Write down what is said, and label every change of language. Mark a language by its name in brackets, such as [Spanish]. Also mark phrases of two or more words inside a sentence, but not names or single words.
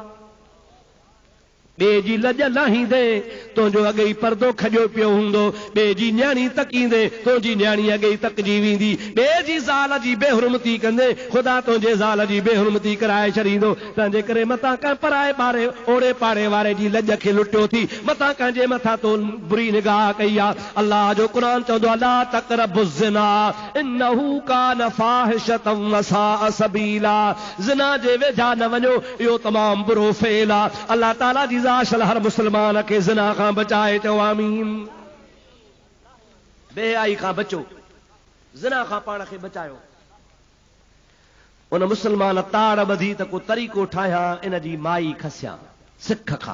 [Sindhi] ॿिए जी लज लाहींदे तुंहिंजो अॻे ई परदो खॼो पियो हूंदो, ॿिए जी न्याणी तकींदे तुंहिंजी न्याणी अॻे ई तकजी वेंदी, ॿिए जी ज़ाल जी बेहुरमती कंदे ख़ुदा तुंहिंजे ज़ाल जी बेहुरमती कराए छॾींदो। तंहिंजे करे मथां कंहिं पराए ॿारे ओड़े पाड़े वारे जी लज खे लुटियो थी, मथां कंहिंजे मथां तो बुरी निगाह कई आहे। अल्लाह जो क़ुरान चवंदो आहे [Arabic] لا تقربوا الزنا إنه كان فاحشة وساء سبيلا. [Sindhi] ज़िना जे वेझा न वञो, इहो तमामु बुरो फेल आहे। अल्लाह ताला जी असल हर मुसलमान खे ज़िना खां बचाए चओ आमीन। बेहयाई खां बचो, ज़िना खां पाण खे बचायो। उन मुसलमान ताड़ ॿधी त को तरीक़ो ठाहियां इन जी माई खसियां सिख खां।